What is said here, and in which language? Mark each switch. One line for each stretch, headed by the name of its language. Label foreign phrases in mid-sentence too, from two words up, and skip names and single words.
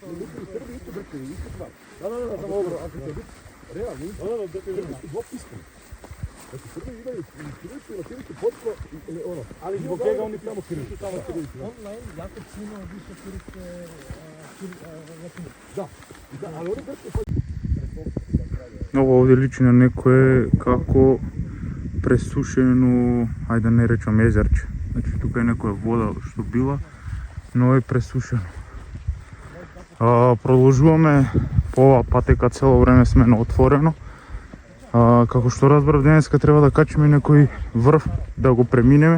Croatian: Srbi isto brkaju, isto znam. Da, samo ovo, ako će biti realni, dvopismeni. Znači Srbi imaju kiricu i latinicu potpuno, ono, ali zbog čega oni samo kiricu? Online jako puno više koriste latinicu. Da, ali oni brkaju... Ovo ovdje liči na
Macedonian: некое како пресушено, ајде да не речам езерче. Значи тука е некоја вода што била, но е пресушено. Продолжуваме по оваа патека, цело време сме на отворено. Како што разбрав, денеска треба да качиме некој врв да го преминеме.